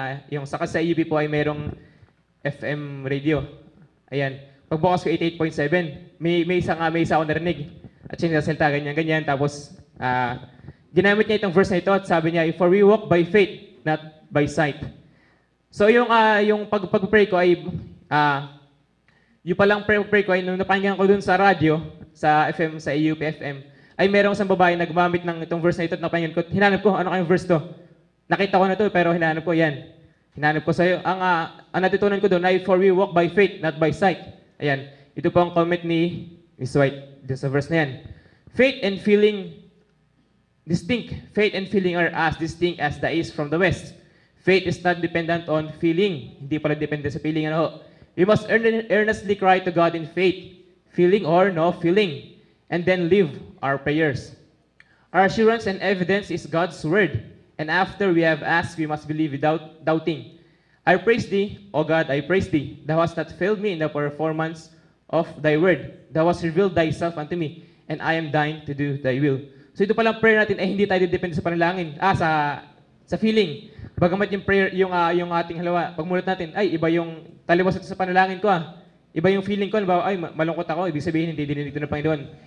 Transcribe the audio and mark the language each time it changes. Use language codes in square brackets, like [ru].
[tl] Yung sa UP po ay mayroong FM radio. Ayan. Pagbukas ko 88.7, may isa ako narinig. At siya nagsasalita ganyan. Tapos, ginamit niya itong verse na ito at sabi niya, [en] for we walk by faith, not by sight. [tl] So yung pag-pray ko ay, yung palang pray ko ay nung napakinggan ko dun sa radyo, sa FM, sa AUP FM, ay merong isang babae na gumamit ng itong verse na ito at napakinggan ko, hinanap ko, ano kayong verse to? Nakita ko na to pero hinanap ko yan. Hinanap ko sa'yo. Ang natutunan ko doon ay [en] for we walk by faith, not by sight. [tl] Ayan. Ito po ang comment ni Miss White sa verse na yan. [en] Faith and feeling distinct. Faith and feeling are as distinct as the east from the west. Faith is not dependent on feeling. [tl] Hindi pala depende sa feeling. [en] We must earnestly cry to God in faith, feeling or no feeling, and then live our prayers. Our assurance and evidence is God's word. And after we have asked, we must believe without doubting. I praise thee, O God, I praise thee. Thou hast not failed me in the performance of thy word. Thou hast revealed thyself unto me, and I am thine to do thy will. [tl] So ito palang prayer natin ay hindi tayo depende sa panalangin, sa feeling. Bagamat yung prayer, yung ating halawa, pagmulat natin, ay iba yung taliwas ito sa panalangin ko Iba yung feeling ko, ay malungkot ako, ibig sabihin hindi dininig ito ng Panginoon.